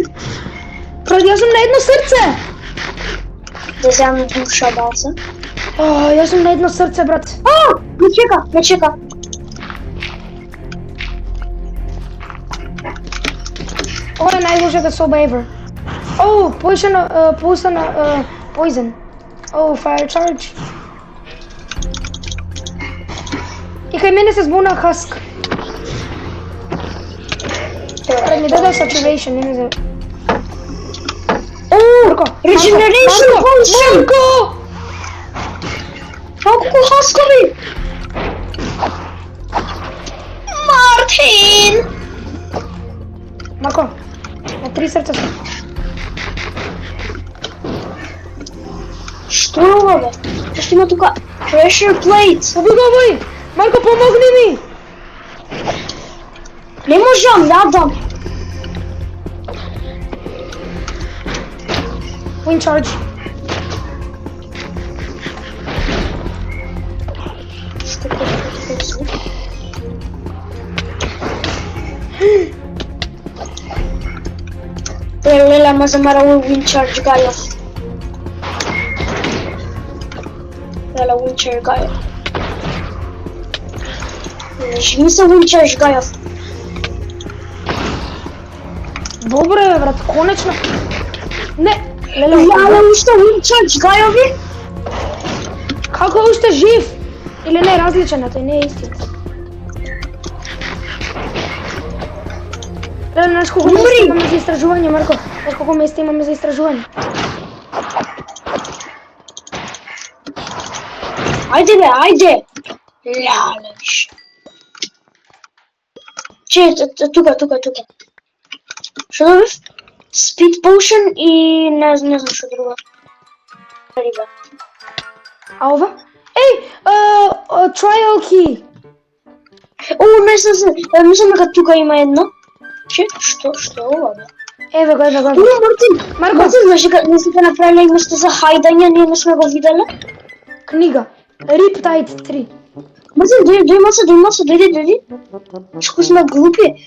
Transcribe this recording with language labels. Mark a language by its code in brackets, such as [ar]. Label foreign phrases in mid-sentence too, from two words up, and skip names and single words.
[mk] Брат, јас сум на едно срце! Да земам душа маца. Јас сум на едно срце, брат. Ме чека. Ова е најлошата соба ever. [en] Poison. Fire charge. [mk] И кај мене се збуна хаск. Брат, ми даде saturation, не знам. Марко! [en] Regeneration potion! [mk] Марко! Колку хаскови! Мартин! Марко! На 3 срца сум. Што е ова, бе? Што има тука? [en] Pressure plate! [mk] Побегувај! Марко, помогни ми! Не можам, јадам! [en] Wind charge. [mk] Што е звук? Леле, ма замара овој [en] wind charge [mk] гајов. Леле, [en] wind charge гајов. [mk] Лежи ми се [en] wind charge [mk] гајов. Добре, бе, брат, конечно. Не, леле, Леле, уште [en] wind charge [mk] гајови? како е уште жив? Или не е различен, а тој не е истина. Леле, знаеш колко места имаме за истражување, Марко? Знаеш колко места имаме за истражување? Ајде бе, ајде! Леле, виш. Че, тука. Што добив? [en] Speed potion [mk] и не знам што друго. Риба. А ова? Еј, [en] trial key. [mk] Мислам дека тука има едно. Че, што е ова, бе? Еве го. Мартин! Марко! Мартин, знаеш дека не сте направиле место за хајдање, ние не сме го виделе? Книга. Riptide 3. Мартин, дојди. Што сме глупи?